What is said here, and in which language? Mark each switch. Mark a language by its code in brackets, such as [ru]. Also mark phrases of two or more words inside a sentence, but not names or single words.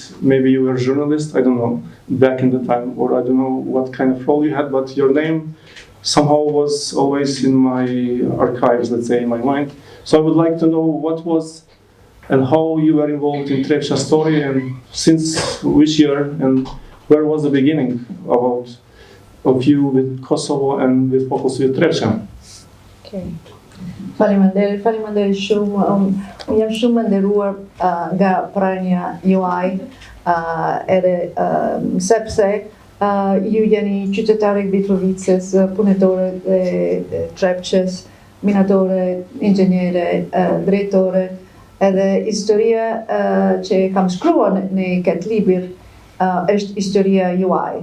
[en] Maybe you were a journalist, I don't know, back in the time, or I don't know what kind of role you had, but your name somehow was always in my archives, let's say, in my mind. So I would like to know what was and how you were involved in Trepça story, and since which year, and where was the beginning of you with Kosovo and with focus with Trepça? [sq] Okay. Faleminderit shumë. Unë jam shumë nderuar nga prania juaj, edhe sepse ju jeni qytetare të Mitrovicës, punëtore të Trepçës, minatore, inxhiniere, drejtore, edhe historia që kam shkruar në këtë libër është historia juaj.